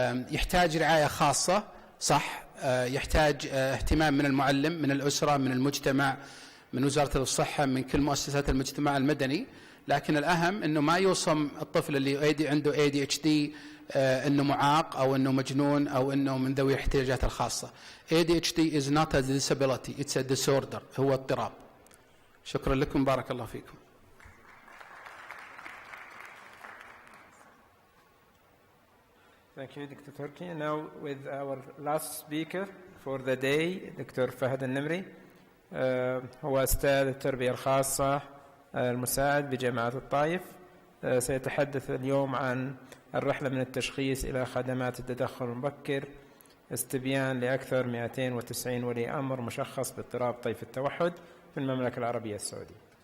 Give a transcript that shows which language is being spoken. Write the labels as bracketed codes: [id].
[ar] يحتاج رعاية خاصة صح، يحتاج اهتمام من المعلم من الأسرة من المجتمع من وزارة الصحة من كل مؤسسات المجتمع المدني. لكن الأهم أنه ما يوصم الطفل اللي عنده ADHD أنه معاق أو أنه مجنون أو أنه من ذوي الاحتياجات الخاصة. [en] ADHD is not a disability, it's a disorder، [ar] هو اضطراب. شكرا لكم، بارك الله فيكم. [en] Thank you, Dr. Turki. Now with our last speaker for the day, Dr. [ar] فهد النمري. هو أستاذ التربية الخاصة المساعد بجامعة الطائف. سيتحدث اليوم عن الرحلة من التشخيص إلى خدمات التدخل المبكر، استبيان لأكثر 290 ولي أمر مشخص باضطراب طيف التوحد في المملكة العربية السعودية.